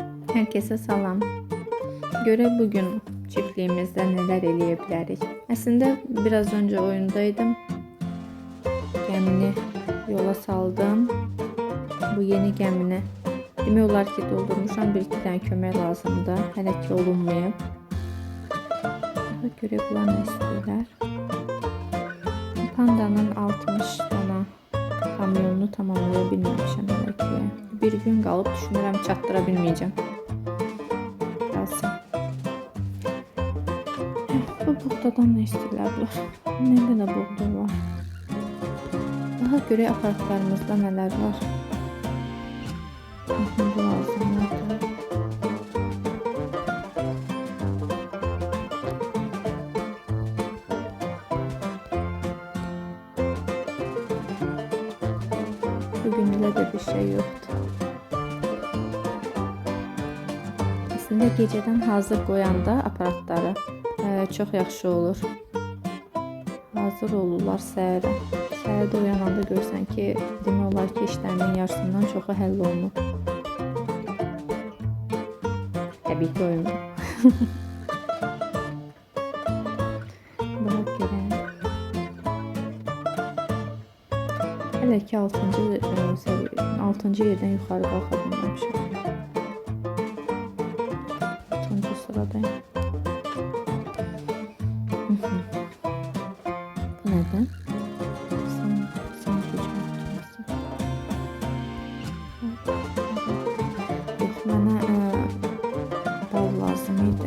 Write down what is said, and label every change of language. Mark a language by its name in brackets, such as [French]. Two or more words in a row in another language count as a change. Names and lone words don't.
[Turkish] Herkese salam. Göre bugün çiftliğimizde neler [Azerbaijani] eləyə bilərik. [Turkish] Əslində biraz önce oyundaydım. [Azerbaijani] Gəmini yola saldım. Bu yeni gəmini demək olar ki doldurmuşam. Bir iki tane kömək lazımdır. Hələ ki olunmayıb. Daha görə bunlar nə istəyirlər? Pandanın 60 dana kamyonunu tamamlaya bilməmişəm hələ ki. Bir gün qalıb düşünürəm çatdıra bilməyəcəm. [Turkish] Bu buğdadan ne istiyorlar? Ne kadar buğda var? Daha göre aparatlarımızda neler var? [Azerbaijani] Bu lazımlardır. [Turkish] Bugün bile de bir şey yoktu. Aslında geceden hazır koyanda aparatları çok yaxşı olur. [Azerbaijani] Hazır olurlar səhərə. Səhərdə uyananda görsən ki, demək olar ki, işlərinin yarısından çoxu həll olunur. Təbii ki, oyun. Bırak görək. Hələ ki 6-cı yerdən yuxarı qalxa bilməmişəm. 6-cı sıradayım. [Turkish] Neden? Sen gücüm tutmasın. Yok, bana bal lazımydı.